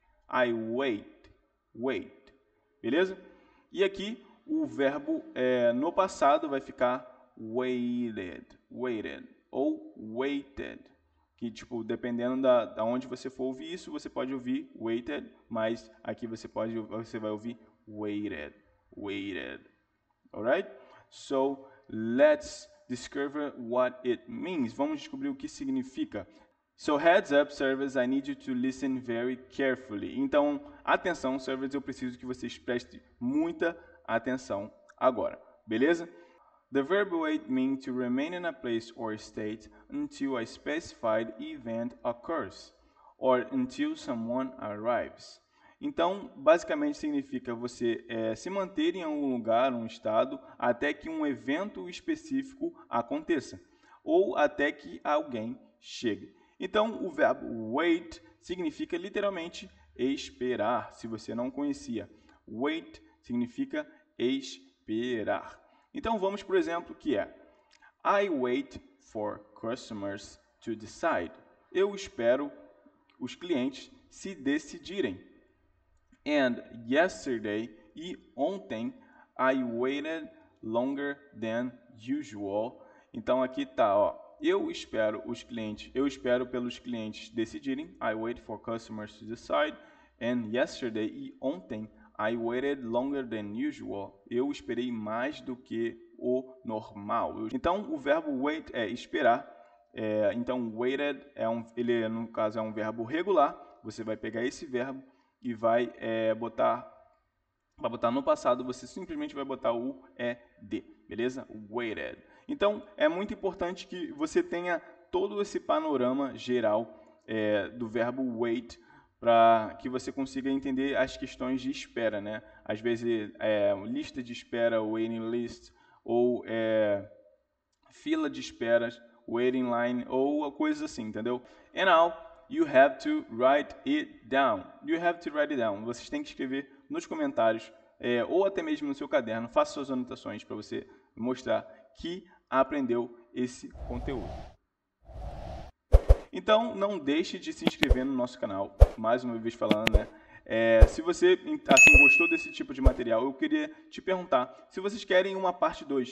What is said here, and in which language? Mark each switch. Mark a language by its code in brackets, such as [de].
[en] I wait, wait. [pt] Beleza? E aqui o verbo no passado vai ficar waited, waited ou waited, que tipo, dependendo da onde você for ouvir isso, você pode ouvir waited, mas aqui você vai ouvir waited, waited. [en] Alright? So, let's discover what it means. [pt] Vamos descobrir o que significa. [en] So, heads up, servers, I need you to listen very carefully. [pt] Então, atenção, servers, eu preciso que vocês prestem muita atenção agora. Beleza? [en] The verb wait means to remain in a place or state until a specified event occurs, or until someone arrives. [pt] Então, basicamente significa você se manter em algum lugar, um estado, até que um evento específico aconteça, ou até que alguém chegue. Então, o verbo wait significa literalmente esperar, se você não conhecia. Wait significa esperar. Então, vamos para o exemplo que é [en] I wait for customers to decide. [pt] Eu espero os clientes se decidirem. [en] And yesterday, [pt] e ontem, [en] I waited longer than usual. [pt] Então, aqui está, ó. Eu espero pelos clientes decidirem. [en] I wait for customers to decide. And yesterday, [pt] e ontem, [en] I waited longer than usual. [pt] Eu esperei mais do que o normal. Então, o verbo wait é esperar. Então, waited, ele no caso é um verbo regular. Você vai pegar esse verbo e vai botar no passado. Você simplesmente vai botar o ED, beleza? Waited. Então, é muito importante que você tenha todo esse panorama geral do verbo wait, para que você consiga entender as questões de espera, né? Às vezes, lista de espera, waiting list, ou fila de esperas, waiting line, ou coisas assim, entendeu? [en] And now, you have to write it down. You have to write it down. [pt] Vocês têm que escrever nos comentários, ou até mesmo no seu caderno, faça suas anotações para você mostrar que aprendeu esse conteúdo. Então, não deixe de se inscrever no nosso canal, mais uma vez falando, né? Se você gostou desse tipo de material, eu queria te perguntar se vocês querem uma parte 2.